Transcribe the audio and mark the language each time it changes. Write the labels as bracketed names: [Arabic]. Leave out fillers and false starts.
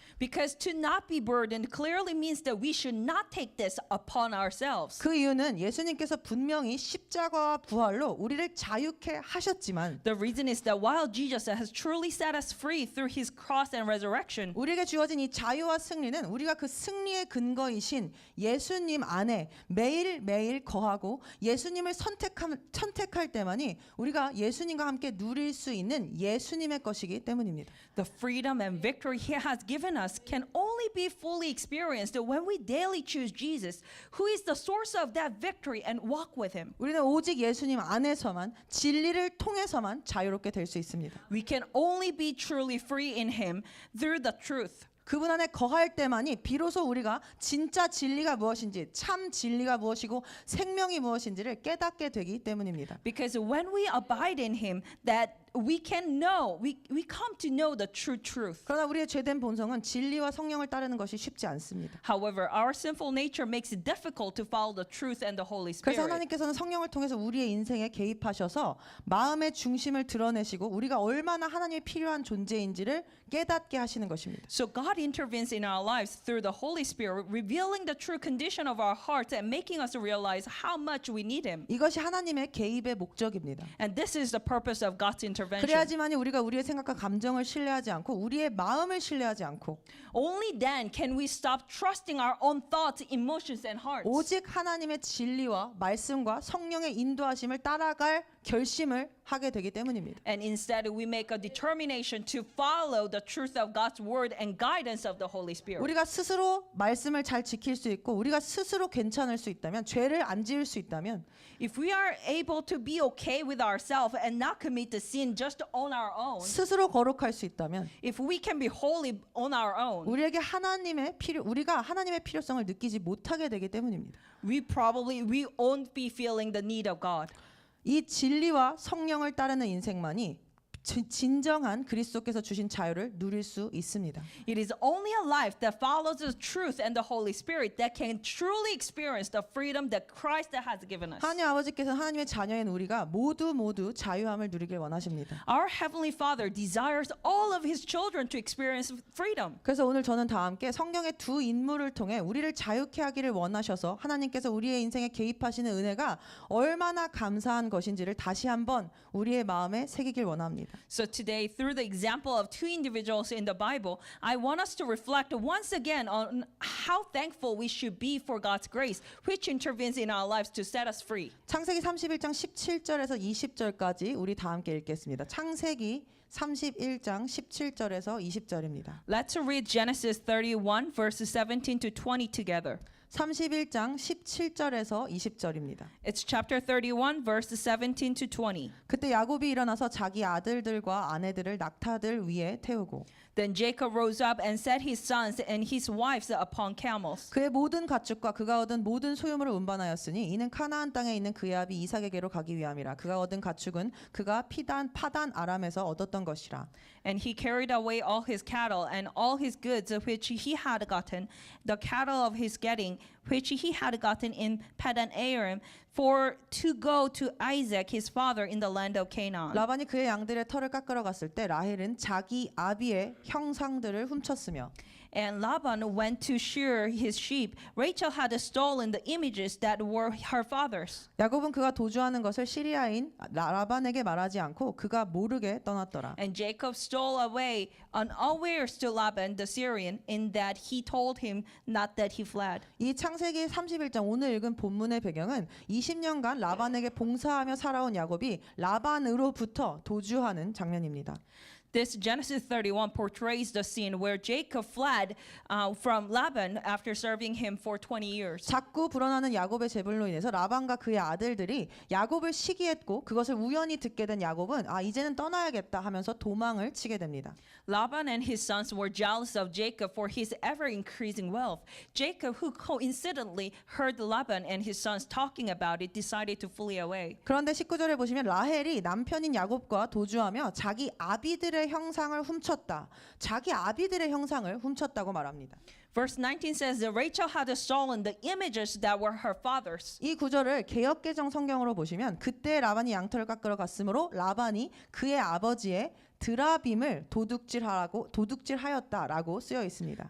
[English] Because to not be burdened clearly means that we should not take this upon ourselves. [Korean] 그 이유는 예수님께서 분명히 십자가와 부활로 우리를 자유케 하셨지만 [English] The reason is that while Jesus has truly set us free through His cross and resurrection, [Korean] 우리에게 주어진 이 자유와 승리는 우리가 그 승리의 근거이신 예수님 안에 매일매일 거하고 예수님을 선택할 때만이 우리가 예수님과 함께 누릴 수 있는 예수님의 것이기 때문입니다. [English] the freedom and victory He has given us us can only be fully experienced when we daily choose Jesus, who is the source of that victory, and walk with him. [Korean] 우리는 오직 예수님 안에서만 진리를 통해서만 자유롭게 될 수 있습니다. [English] We can only be truly free in him through the truth. [Korean] 그분 안에 거할 때만이 비로소 우리가 진짜 진리가 무엇인지, 참 진리가 무엇이고 생명이 무엇인지를 깨닫게 되기 때문입니다. [English] Because when we abide in him, that we can know, we come to know the true truth. [Korean] 그러나 우리의 죄된 본성은 진리와 성령을 따르는 것이 쉽지 않습니다. [English] However, our sinful nature makes it difficult to follow the truth and the Holy [Korean] 그래서 [English] Spirit. [Korean] 하나님께서는 성령을 통해서 우리의 인생에 개입하셔서 마음의 중심을 드러내시고 우리가 얼마나 하나님이 필요한 존재인지를 깨닫게 하시는 것입니다. [English] So God intervenes in our lives through the Holy Spirit, revealing the true condition of our hearts and making us realize how much we need him. [Korean] 이것이 하나님의 개입의 목적입니다. [English] And this is the purpose of God's intervention. [Korean] 그래야지만이 우리가 우리의 생각과 감정을 신뢰하지 않고 우리의 마음을 신뢰하지 않고 [English] Only then can we stop trusting our own thoughts, emotions, and hearts. [Korean] 오직 하나님의 진리와 말씀과 성령의 인도하심을 따라갈 결심을 하게 되기 때문입니다. [English] And instead, we make a determination to follow the truth of God's word and guidance of the Holy Spirit. [Korean] 우리가 스스로 말씀을 잘 지킬 수 있고 우리가 스스로 괜찮을 수 있다면 죄를 안 지을 수 있다면 [English] If we are able to be okay with ourselves and not commit the sin just on our own, [Korean] 스스로 거룩할 수 있다면 [English] if we can be holy on our own, [Korean] 우리에게 우리가 하나님의 필요성을 느끼지 못하게 되기 때문입니다. [English] we won't be feeling the need of God. [Korean] 이 진리와 성령을 따르는 인생만이 진정한 그리스도께서 주신 자유를 누릴 수 있습니다. [English] It is only a life that follows the truth and the Holy Spirit that can truly experience the freedom that Christ has given us. [Korean] 하나님 아버지께서 하나님의 자녀인 우리가 모두 자유함을 누리길 원하십니다. [English] Our Heavenly Father desires all of His children to experience freedom. [Korean] 그래서 오늘 저는 다 함께 성경의 두 인물을 통해 우리를 자유케 하기를 원하셔서 하나님께서 우리의 인생에 개입하시는 은혜가 얼마나 감사한 것인지를 다시 한번 우리의 마음에 새기길 원합니다. [English] So today, through the example of two individuals in the Bible, I want us to reflect once again on how thankful we should be for God's grace, which intervenes in our lives to set us free. [Korean] 창세기 31장 17절에서 20절까지 우리 다 함께 읽겠습니다. 창세기 31장 17절에서 20절입니다. [English] Let's read Genesis 31 verses 17 to 20 together. [Korean] 31장 17절에서 20절입니다. [English] It's chapter 31 verses 17 to 20. [Korean] 그때 야곱이 일어나서 자기 아들들과 아내들을 낙타들 위에 태우고 [English] Then Jacob rose up and set his sons and his wives upon camels. [Korean] 그의 모든 가축과 그가 얻은 모든 소유물을 운반하였으니 이는 카나안 땅에 있는 그의 아비 이삭에게로 가기 위함이라. 그가 얻은 가축은 그가 파단 아람에서 얻었던 것이라. [English] And he carried away all his cattle and all his goods which he had gotten, the cattle of his getting which he had gotten in Padan Aram, for to go to Isaac his father in the land of Canaan. [Korean] 라반이 그의 양들의 털을 깎으러 갔을 때 라헬은 자기 아비의 형상들을 훔쳤으며 [English] And Laban went to shear his sheep. Rachel had stolen the images that were her father's. [Korean] 야곱은 그가 도주하는 것을 시리아인 라반에게 말하지 않고 그가 모르게 떠났더라. [English] And Jacob stole away unawares to Laban the Syrian, in that he told him not that he fled. [Korean] 이 창세기 31장 오늘 읽은 본문의 배경은 20년간 라반에게 봉사하며 살아온 야곱이 라반으로부터 도주하는 장면입니다. [English] This Genesis 31 portrays the scene where Jacob fled from Laban after serving him for 20 years. [Korean] 자꾸 불어나는 야곱의 재불로 인해서 라반과 그의 아들들이 야곱을 시기했고 그것을 우연히 듣게 된 야곱은 이제는 떠나야겠다 하면서 도망을 치게 됩니다. [English] Laban and his sons were jealous of Jacob for his ever-increasing wealth. Jacob, who coincidentally heard Laban and his sons talking about it, decided to flee away. [Korean] 그런데 19절에 보시면 라헬이 남편인 야곱과 도주하며 자기 아비들의 형상을 훔쳤다. 자기 아비들의 형상을 훔쳤다고 말합니다. [English] Verse 19 says that Rachel had stolen the images that were her father's. [Korean] 이 구절을 개역개정 성경으로 보시면 그때 라반이 양털을 깎으러 갔으므로 라반이 그의 아버지의 드라빔을 도둑질하였다라고 쓰여 있습니다.